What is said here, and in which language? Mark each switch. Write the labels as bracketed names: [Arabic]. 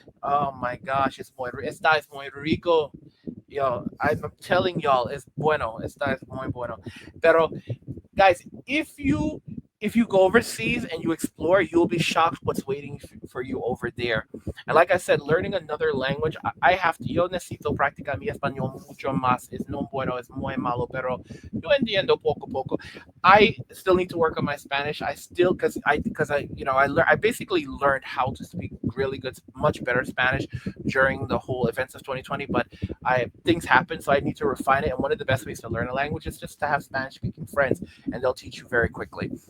[English] Oh my gosh, [Spanish] esta es muy rico. Yo, [English] I'm telling y'all, it's [Spanish] bueno. Esta es muy bueno. [English] Pero guys, if you go overseas and you explore, you'll be shocked what's waiting for you over there. And like I said, learning another language, I have to. [Spanish] Yo necesito practicar mi español mucho más. Es no bueno, es muy malo, pero yo entiendo poco poco. [English] I still need to work on my Spanish. I still I basically learned how to speak really good, much better Spanish during the whole events of 2020. But I things happen, so I need to refine it. And one of the best ways to learn a language is just to have Spanish speaking friends, and they'll teach you very quickly.